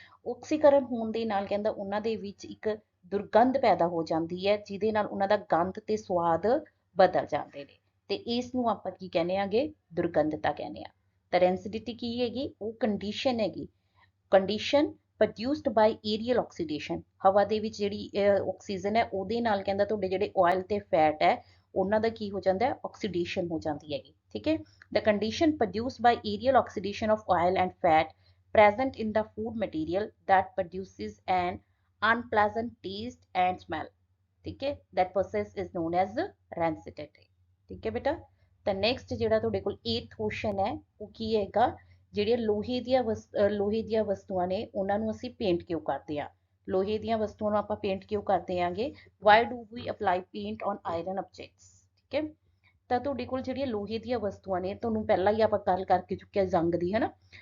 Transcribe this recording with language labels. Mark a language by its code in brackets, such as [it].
[pa] ਆਕਸੀਕਰਨ ਹੋਣ ਦੇ ਨਾਲ ਕਹਿੰਦਾ ਉਹਨਾਂ ਦੇ ਵਿੱਚ ਇੱਕ ਦੁਰਗੰਧ ਪੈਦਾ ਹੋ ਜਾਂਦੀ ਹੈ ਜਿਹਦੇ ਨਾਲ ਉਹਨਾਂ ਦਾ ਗੰਧ ਤੇ ਸਵਾਦ ਬਦਲ ਜਾਂਦੇ ਨੇ, ਤੇ ਇਸ ਨੂੰ ਆਪਾਂ ਕੀ ਕਹਿੰਦੇ ਆਗੇ, ਦੁਰਗੰਧਤਾ ਕਹਿੰਦੇ ਆ। ਤਾਂ ਰੈਂਸਿਡਿਟੀ ਕੀ ਹੈਗੀ, ਉਹ ਕੰਡੀਸ਼ਨ ਹੈਗੀ, [en] Condition produced by aerial oxidation. [pa] ਹਵਾ ਦੇ ਵਿੱਚ ਜਿਹੜੀ ਆਕਸੀਜਨ ਹੈ ਉਹਦੇ ਨਾਲ ਕਹਿੰਦਾ ਤੁਹਾਡੇ ਜਿਹੜੇ ਆਇਲ ਤੇ ਫੈਟ ਹੈ ਉਹਨਾਂ ਦਾ ਕੀ ਹੋ ਜਾਂਦਾ ਹੈ, ਆਕਸੀਡੇਸ਼ਨ ਹੋ ਜਾਂਦੀ ਹੈਗੀ। ਠੀਕ ਹੈ, [en] the condition produced by aerial oxidation of oil and fat present in the food material that produces an unpleasant taste and smell। [hi] ठीक है, [en] that process is known as rancidity। [hi] ठीक है बेटा, [pa] ਤਾਂ ਨੈਕਸਟ ਜਿਹੜਾ ਤੁਹਾਡੇ ਕੋਲ 8th ਕੁਐਸਚਨ ਹੈ ਉਹ ਕੀ ਹੈਗਾ, ਜਿਹੜੀਆਂ ਲੋਹੇ ਦੀਆਂ ਵਸਤੂਆਂ ਨੇ ਉਹਨਾਂ ਨੂੰ ਅਸੀਂ ਪੇਂਟ ਕਿਉਂ ਕਰਦੇ ਆ। ਲੋਹੇ ਦੀਆਂ ਵਸਤੂਆਂ ਨੂੰ ਆਪਾਂ ਪੇਂਟ ਕਿਉਂ ਕਰਦੇ ਆਂਗੇ, [en] why do we apply paint on iron objects। [pa] ਠੀਕ ਹੈ, ਤਾਂ ਤੁਹਾਡੇ ਕੋਲ ਜਿਹੜੀਆਂ ਲੋਹੇ ਦੀਆਂ ਵਸਤੂਆਂ ਨੇ, ਤੁਹਾਨੂੰ ਪਹਿਲਾਂ ਹੀ ਆਪਾਂ ਗੱਲ ਕਰਕੇ ਚੁੱਕਿਆ ਜ਼ੰਗ ਦੀ, ਹੈ ਨਾ।